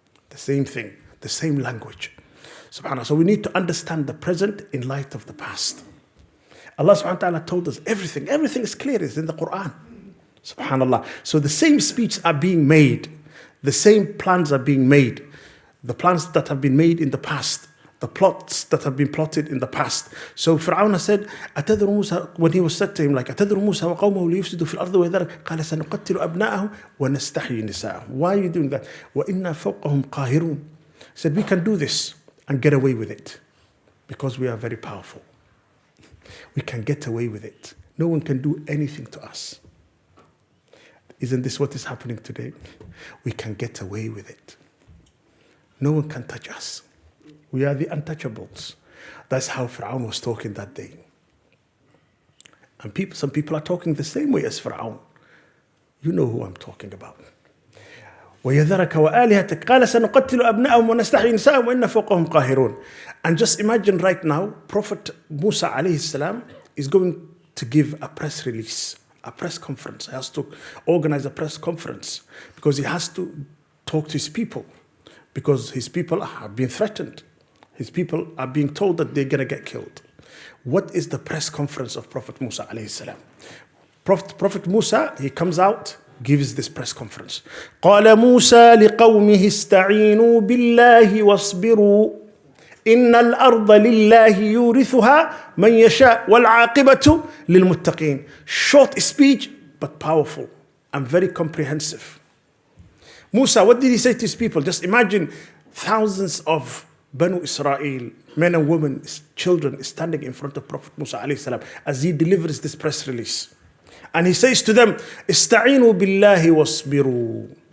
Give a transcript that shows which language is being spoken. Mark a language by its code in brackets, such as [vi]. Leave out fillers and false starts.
[en] The same thing, the same language. SubhanAllah. So we need to understand the present in light of the past. Allah subhanahu wa ta'ala told us everything. Everything is clear. It's in the Quran. SubhanAllah. So the same speeches are being made. The same plans are being made. The plans that have been made in the past. The plots that have been plotted in the past. So Fir'aun said, [ar] أتذر موسى, [en] when he was said to him, like, [ar] أتذر موسى وقومه ليفسدوا في الأرض ويذرك قال سنقتل أبناءهم ونستحيي نساءهم. [en] Why are you doing that? [ar] وإنا فوقهم قاهرون. [en] He said, we can do this and get away with it because we are very powerful. We can get away with it. No one can do anything to us. Isn't this what is happening today? We can get away with it. No one can touch us. We are the untouchables. That's how Fir'aun was talking that day. And some people are talking the same way as Fir'aun. You know who I'm talking about. [ar] وَيَذَرَكَ وَآلِهَتَكَ قَالَ سَنُقَتِّلُ أَبْنَاءَهُمْ وَنَسْتَحْيِي نِسَاءَهُمْ وَإِنَّا فَوْقَهُمْ قَاهِرُونَ. [en] And just imagine right now, Prophet Musa alayhi salam is going to give a press release, a press conference. He has to organize a press conference because he has to talk to his people because his people have been threatened. His people are being told that they're going to get killed. What is the press conference of Prophet Musa alayhi salam? Prophet Musa, he comes out, gives this press conference. [ar] قال موسى لقومه استعينوا بالله واصبروا إن الأرض لله يورثها من يشاء والعاقبة للمتقين. [en] Short speech, but powerful and very comprehensive. Musa, what did he say to his people? Just imagine thousands of Banu Israel, men and women, children, standing in front of Prophet Musa alayhi salam as he delivers this press release. And he says to them, [ar] استعينوا بالله واصبروا.